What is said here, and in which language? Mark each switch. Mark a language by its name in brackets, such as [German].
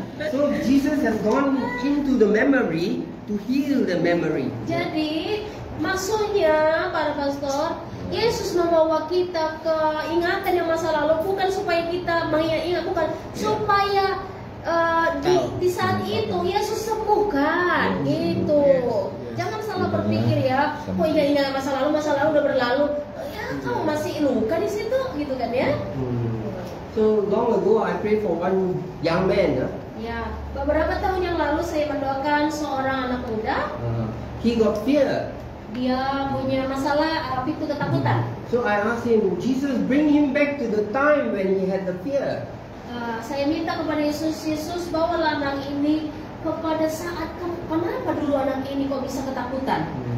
[English] So Jesus has gone into the memory to heal the memory. [Indonesian] Jadi maksudnya para pastor, Yesus membawa kita ke ingatan yang masa lalu bukan supaya kita mengingat, bukan supaya di saat itu Yesus sembuhkan gitu. Jangan salah berpikir ya, oh iya ingat masa lalu udah berlalu. Ya kamu masih luka di situ gitu kan ya. [English] So long ago I prayed for one young man. [Indonesian] Ya, beberapa tahun yang lalu saya mendoakan seorang anak muda. [English] He got fear. [Indonesian] Dia punya masalah itu ketakutan. [English] So I asked him, Jesus, bring him back to the time when he had the fear. [Indonesian] Saya minta kepada Yesus, Yesus bawalah anak ini kepada saat kenapa dulu anak ini kok bisa ketakutan?